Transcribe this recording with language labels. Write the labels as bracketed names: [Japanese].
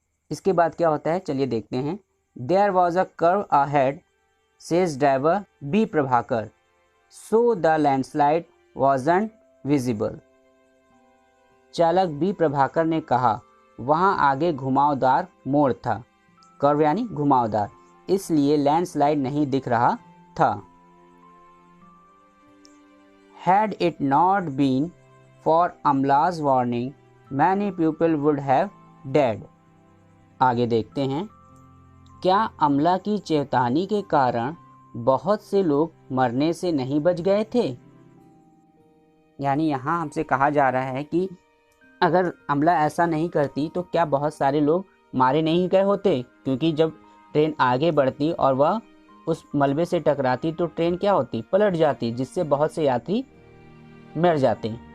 [Hindi] इसके बाद क्या होता है चलिए देखते हैं। [English] There was a curve ahead says driver B Prabhakar, so the landslide wasn't visible. [Hindi] चालक बी प्रभाकर ने कहा, वहाँ आगे घुमावदार मोड़ था। कर्व यानी घुमावदार, इसलिए लैंडस्लाइड नहीं दिख रहा था। [English] Had it not been for Amla's warning, many people would have died. [Hindi] आगे देखते हैं, क्या अमला की चेतावनी के कारण बहुत से लोग मरने से नहीं बच गए थे? यानी यहाँ हमसे कहा जा रहा है कि अगर अमला ऐसा नहीं करती तो क्या बहुत सारे लोग मारे नहीं गए होते, क्योंकि जब ट्रेन आगे बढ़ती और वह उस मलबे से टकराती तो ट्रेन क्या होती, पलट जाती, जिससे बहुत से यात्री मर जाते।